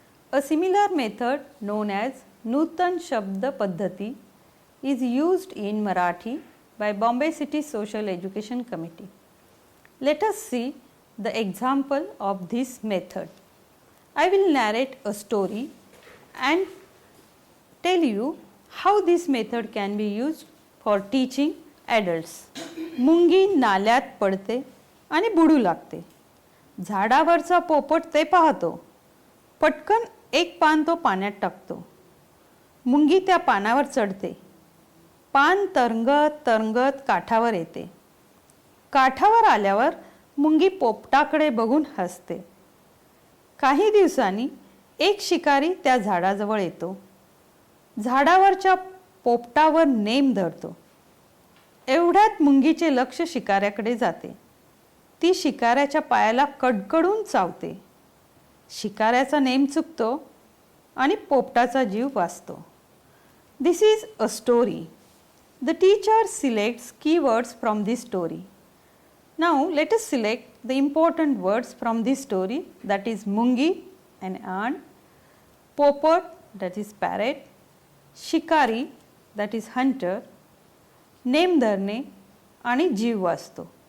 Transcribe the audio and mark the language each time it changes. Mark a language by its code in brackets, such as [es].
[en] A similar method known as Nutan Shabda Paddhati is used in Marathi by Bombay City Social Education Committee. Let us see the example of this method. I will narrate a story and tell you how this method can be used for teaching adults. [mr] मुंगी नाल्यात पडते आणि बुडू लागते. झाडावरचा पोपट ते पाहतो. पटकन एक पान तो पाण्यात टाकतो. मुंगी त्या पानावर चढते. पान तरंगत तरंगत काठावर येते. काठावर आल्यावर मुंगी पोपटाकडे बघून हसते. काही दिवसांनी एक शिकारी त्या झाडाजवळ येतो. झाडावरच्या पोपटावर नेम धरतो. एवढ्यात मुंगीचे लक्ष शिकाऱ्याकडे जाते. ती शिकाऱ्याच्या पायाला कडकडून चावते. शिकाऱ्याचा नेम चुकतो आणि पोपटाचा जीव वाचतो. [en] This is a story. The teacher selects keywords from this story. Now let us select the important words from this story, that is mungi, an ant, popat, that is parrot, shikari, that is hunter, name dharne [mr] आणि जीव वाचतो.